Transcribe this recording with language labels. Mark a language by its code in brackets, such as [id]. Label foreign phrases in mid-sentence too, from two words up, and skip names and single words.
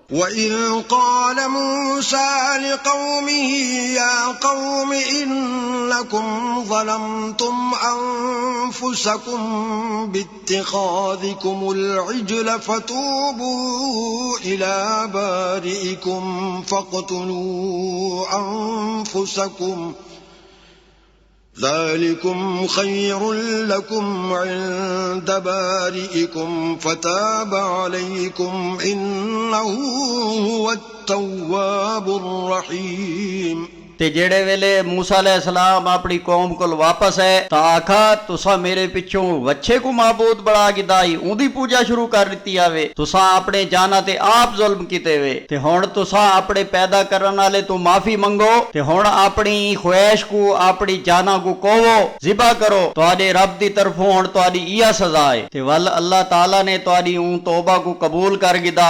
[ar] وإذ قال موسى لقومه يا قوم إنكم ظلمتم أنفسكم باتخاذكم العجل فتوبوا إلى بارئكم فاقتلوا أنفسكم ذلكم خير لكم عند بارئكم فتاب عليكم إنه هو التواب الرحيم। [skr] تے جیڑھے ویلے موسیٰ علیہ السلام اپنی قوم کو واپس ہے تو آکھا تساں میرے پچھوں وچھے کو معبود بڑا گھدائی اوندی پوجا شروع کر دتی آوے تساں اپنے جاناں تے آپ ظلم کیتے وے تے ہݨ تساں اپنے پیدا کرن والے توں معافی منگو تے ہݨ اپنی خواہش کو اپنی جاناں کو کوہو ذبح کرو تہاڈے رب دی طرفوں ہݨ تہاڈی ایہہ سزا ہے تے ول اللہ تعالیٰ نے تہاڈی اوں توبہ کو قبول کر گھدا.